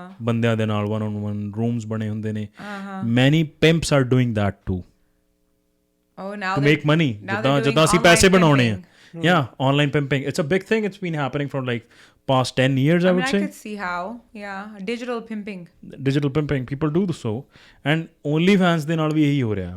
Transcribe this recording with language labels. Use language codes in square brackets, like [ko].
[pa] ਬੰਦਿਆਂ ਦੇ ਨਾਲ one on one rooms ਬਣੇ ਹੁੰਦੇ ਨੇ. [en] Many pimps are doing that too. Oh, now to make money. [pa] ਜਿੱਦਾਂ ਅਸੀਂ ਪੈਸੇ ਬਣਾਉਣੇ ਆ. [en] Yeah, online pimping. It's a big thing. It's been happening for like past 10 years, I would say. I could see how. Yeah, digital pimping. People do so. [pa] And OnlyFans ਦੇ ਨਾਲ ਵੀ ਇਹੀ ਹੋ ਰਿਹਾ.